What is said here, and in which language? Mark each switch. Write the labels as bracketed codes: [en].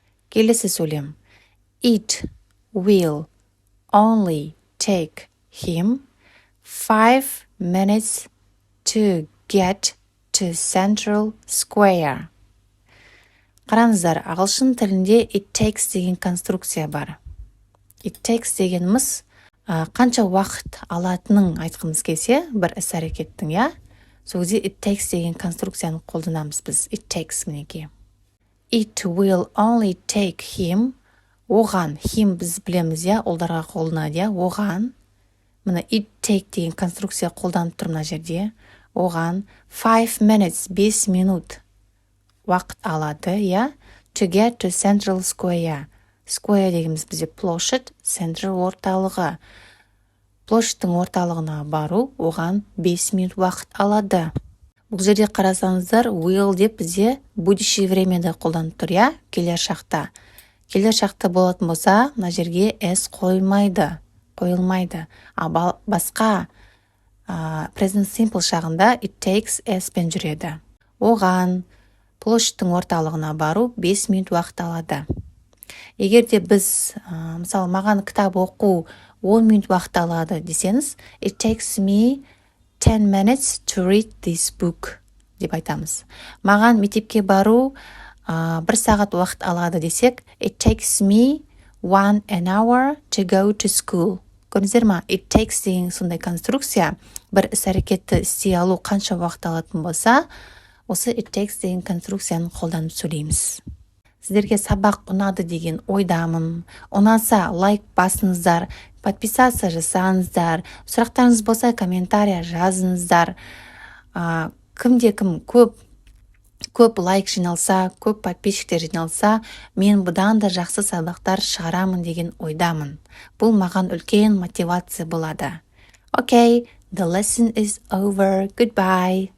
[kk] Келесі сөйлем. [en] It will only take him 5 minutes to get to Central Square. [kk] Қараңыздар, ағылшын тілінде it takes деген конструкция бар. It takes дегеніміз қанша уақыт алатынын айтқымыз келсе, бір іс-әрекеттің, я? Сол кезде it takes деген конструкцияны қолданамыз біз. [en] It takes мінеки. It will only take him. [kk] Оған, him біз білеміз, я? Олдарға қолданады, я? Оған. Мына it take деген конструкция қолданып тұр мына жерде. Оған 5 minutes, 5 минут уақыт алады, я? [en] To get to Central Square. [kk] Square дегеніміз бізде площадь, Central орталығы. Площадьтың орталығына бару оған 5 минут уақыт алады. Бұл жерде қарасаңыздар, will деп бізде будущее времяда қолданып тұр, я? Келер шақта. Келер шақта болатын болса, мына жерге s қойылмайды. Басқа present simple шағында it takes s пен жүреді. Оған площадьтың орталығына бару 5 минут уақыт алады. Егер де біз, мысалы, маған кітап оқу 10 минут уақыт алады десеңіз, [en] it takes me 10 minutes to read this book [kk] деп айтамыз. Маған мектепке бару 1 сағат уақыт алады десек, [en] it takes me 1 hour to go to school. [kk] Көрдіңіздер ма? It takes деген сондай конструкция. Бір іс-әрекетті істей алу қанша уақыт алатын болса, осы it takes деген конструкцияны қолданып сөйлейміз. Сіздерге сабақ ұнады деген ойдамын. Ұнаса лайк басыңыздар, подписация жасаңыздар. Сұрақтарыңыз болса комментария жазыңыздар. Кімде-кім көп лайк жиналса, көп подписчиктер жиналса, мен бұдан да жақсы сабақтар шығарамын деген ойдамын. Бұл маған үлкен мотивация болады. [en] Okay, the lesson is over. Goodbye.